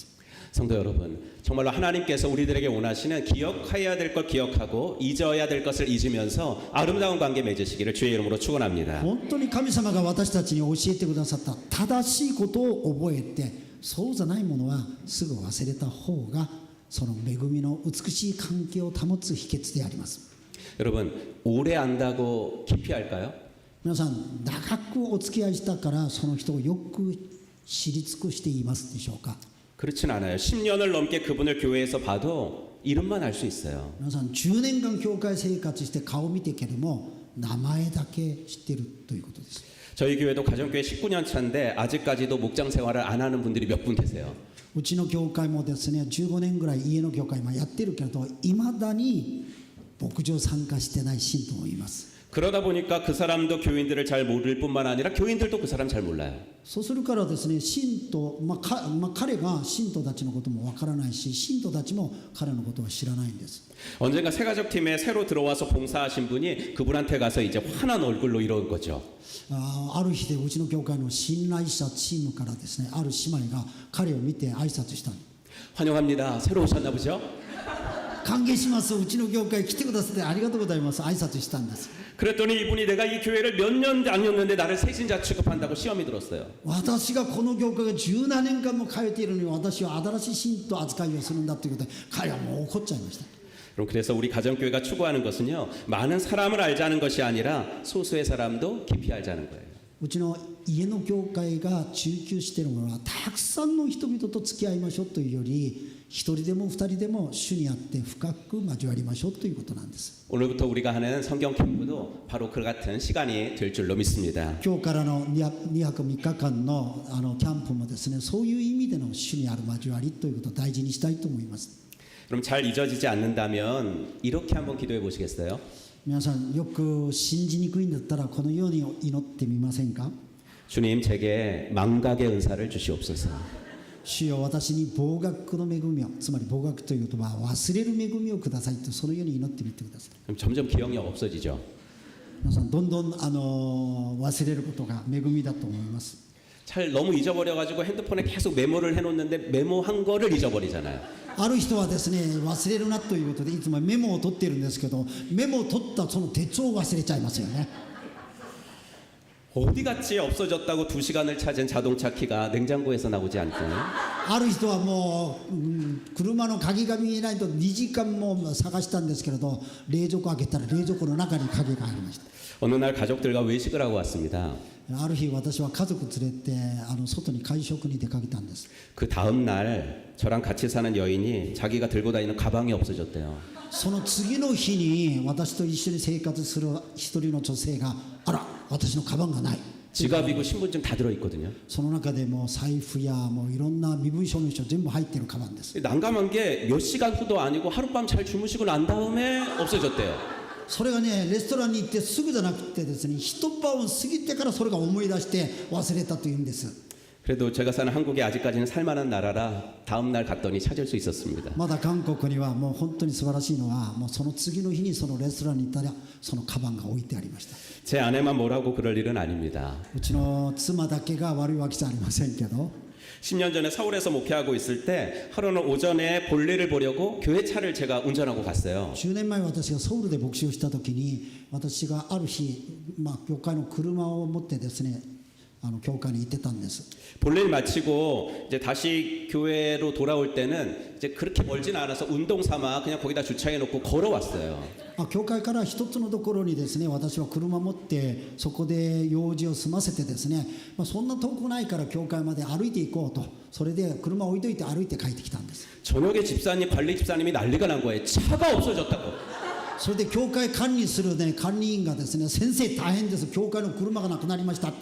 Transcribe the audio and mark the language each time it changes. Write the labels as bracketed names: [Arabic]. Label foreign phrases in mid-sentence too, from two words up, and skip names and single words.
[Korean] 성도 여러분, 정말로 하나님께서 우리들에게 원하시는 기억해야 될 것 기억하고 잊어야 될 것을 잊으면서 아름다운 관계 맺으시기를 주의 이름으로 축원합니다. [Japanese] 本当に神様が私たちに教えてくださった正しいことを覚えて、そうじゃないものはすぐ忘れた方がその恵みの美しい関係を保つ秘訣であります。 [Korean] 여러분, 오래 안다고 깊이 할까요? [Japanese] 皆さん、長くお付き合いしたからその人をよく知り尽くしていますでしょうか。 [Korean] 그렇진 않아요. 10년을 넘게 그분을 교회에서 봐도 이름만 알 수 있어요. [Japanese] 皆さん10年間教会生活して顔を見てけども名前だけ知ってるということです。 [Korean] 저희 교회도 가정교회 19년 차인데 아직까지도 목장 생활을 안 하는 분들이 몇 분 계세요. [Japanese] うちの教会もですね、15年ぐらい家の教会もやってるけど、いまだに牧場参加してない信徒もいます。 [Korean] 그러다 보니까 그 사람도 교인들을 잘 모를 뿐만 아니라 교인들도 그 사람 잘 몰라요. [Japanese] そうするからですね、信徒、彼が信徒たちのこともわからないし、信徒たちも彼のことを知らないんです。 [Korean] 언젠가 새가족팀에 새로 들어와서 봉사하신 분이 그분한테 가서 이제 환한 얼굴로 이런 거죠. [Japanese] ある日でうちの教会の信頼者チームからですね、ある姉妹が彼を見て挨拶した。 [Korean] 환영합니다. 새로 오셨나 보죠? [Japanese] 歓迎します、うちの教会来てくださってありがとうございます、挨拶したんです。 [Korean] 그랬더니 이분이 내가 이 교회를 몇 년 다녔는데 나를 새신자 취급한다고 시험이 들었어요. [Japanese] 私がこの教会が17年間も通っているのに私は新しい信徒扱いをするんだということで彼はもう怒っちゃいました。 [Korean] 그럼 그래서 우리 가정교회가 추구하는 것은요, 많은 사람을 알자는 것이 아니라 소수의 사람도 깊이 알자는 거예요. [Japanese] うちの家の教会が追求しているものはたくさんの人々と付き合いましょうというより、一人でも二人でも主にあって深く交わりましょうということなんです。 [Korean] 오늘부터 우리가 하는 성경 캠프도 바로 그 같은 시간이 될 줄로 믿습니다. [Japanese] 今日からの2泊3日間のキャンプもですね、そういう意味での主にある交わりということを大事にしたいと思います。 [Korean] 그럼 잘 잊어지지 않는다면 이렇게 한번 기도해 보시겠어요? [Japanese] 皆さんよく信じにくいんだったらこのように祈ってみませんか。 [Korean] 주님 제게 망각의 은사를 주시옵소서. [Japanese] 主よ、私に忘却の恵みを、つまり忘却という言葉は忘れる恵みをくださいと、そのように祈ってみてください。 [Korean] 그럼 점점 기억력 없어지죠. [Japanese] 皆さんどんどん忘れることが恵みだと思います。 [Korean] 잘 너무 잊어버려가지고 핸드폰에 계속 메모를 해놓는데 메모한 거를 잊어버리잖아요. [Japanese] ある人はですね、忘れるなということでいつもメモを取っているんですけど、メモを取ったその手帳を忘れちゃいますよね。 [Korean] 어디 갔지 없어졌다고 2시간을 찾은 자동차 키가 냉장고에서 나오지 않고요. [Japanese] ある人はもう、車の鍵が見えないと2時間も探したんですけれど、冷蔵庫開けたら冷蔵庫の中に鍵がありました。 [Korean] 어느 날 가족들과 외식을 하고 왔습니다. [Japanese] ある日私は家族連れて外に会食に出かけたんです。 [Korean] 그 다음 날 저랑 같이 사는 여인이 자기가 들고 다니는 가방이 없어졌대요. [Japanese] その次の日に私と一緒に生活する一人の女性が、あら、私のカバンがない。 [Korean] 지갑이고 신분증 다 들어있거든요. [Japanese] その中でもう財布やもういろんな身分証明書全部入っているカバンです。 [Korean] 난감한 게 몇 시간 후도 아니고 하룻밤 잘 주무시고 난 다음에 없어졌대요. [Japanese] それがね、レストランに行ってすぐじゃなくてですね、一晩を過ぎてからそれが思い出して忘れたというんです。 [Korean] 그래도 제가 사는 한국이 아직까지는 살만한 나라라 다음 날 갔더니 찾을 수 있었습니다. [Japanese] まだ韓国にはもう本当に素晴らしいのは、もうその次の日にそのレストランに行ったらそのカバンが置いてありました。 [Korean] 제 아내만 뭐라고 그럴 일은 아닙니다. [Japanese] うちの妻だけが悪いわけじゃありませんけど、 [Korean] 10년 전에 서울에서 목회하고 있을 때 하루는 오전에 볼일을 보려고 교회 차를 제가 운전하고 갔어요. [Japanese] 10 年前私がソウルで牧師をした時に、私がある日、教会の車を持ってですね、教会に行ってたんです。 [Korean] 볼일 마치고 이제 다시 교회로 돌아올 때는 이제 그렇게 멀진 않아서 운동 삼아 그냥 거기다 주차해 놓고 걸어왔어요. [Japanese] 教会から一つのところにですね、私は車を持ってそこで用事を済ませてですね、そんな遠くないから教会まで歩いて行こうと、それで車を置いといて歩いて帰ってきたんです。 [Korean] 저녁에 집사님 관리 집사님이 난리가 난 거예요. 차가 없어졌다고. [Japanese] それで教会管理するね、管理員がですね、先生大変です、教会の車がなくなりましたって。